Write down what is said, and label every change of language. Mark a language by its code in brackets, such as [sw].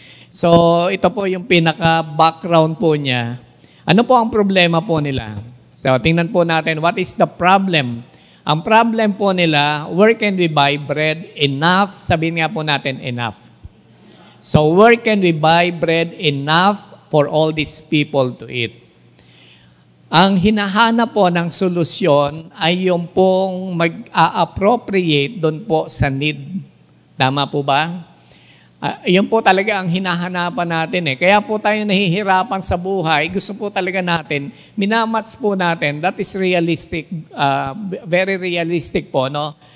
[tl] So, ito po yung pinaka-background po niya. Ano po ang problema po nila? [en] So, [tl] tingnan po natin, [en] what is the problem? [tl] Ang problem po nila, [en] where can we buy bread enough? [tl] Sabihin nga po natin, [en] enough. So, where can we buy bread enough for all these people to eat? [tl] Ang hinahanap po ng solusyon ay yung pong mag-a-appropriate doon po sa need. Tama po ba? Yun po talaga ang hinahanapan natin Kaya po tayo nahihirapan sa buhay. Gusto po talaga natin, minamats po natin, [en] that is realistic, very realistic [tl] po, no?